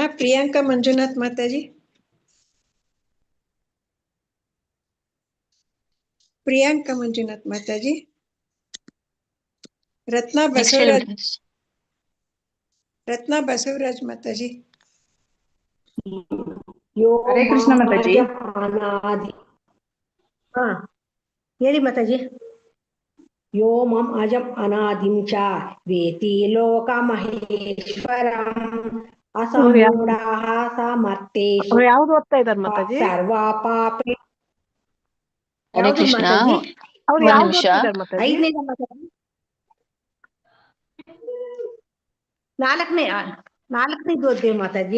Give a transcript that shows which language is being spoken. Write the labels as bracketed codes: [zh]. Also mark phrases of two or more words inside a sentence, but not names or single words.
[kn] ಪ್ರಿಯಾಂಕಾ ಮಂಜುನಾಥ್ ಮಾತಾಜಿ. ಪ್ರಿಯಾಂಕಾ ಮಂಜುನಾಥ್ ಮಾತಾಜಿ. ರತ್ನಾ ಬಸವರಾಜ್ ಮಾತಾಜಿ. ಹರೇ ಕೃಷ್ಣ ಮಾತಾಜಿ. ಹಾ ಹೇಳಿ ಮಾತಾಜಿ. [sa] ಯೋ ಮಂ ಅಜಂ ಅನಾದಿಂ ಚ ವೇತಿ ಲೋಕ ಮಹೇಶ್ವರಂ ಅಸಮ್ಮೂಢಃ ಸ ಮತ್ತೇಷು. [kn] ಯಾವ್ದು ಓದ್ತಾ ಇದಾರೆ ಮಾತಾಜಿ? [sa] ಸರ್ವ ಪಾಪೇ. [kn] ಹರೇ ಕೃಷ್ಣ. ಅವ್ರು ಯಾವ್ದು ಓದ್ತಾ ಇದಾರೆ ಮಾತಾಜಿ? ಐದನೇದ ಮಾತಾಜಿ. ನಾಲ್ಕನೇದು ಓದ್ತೀವಿ ಮಾತಾಜಿ.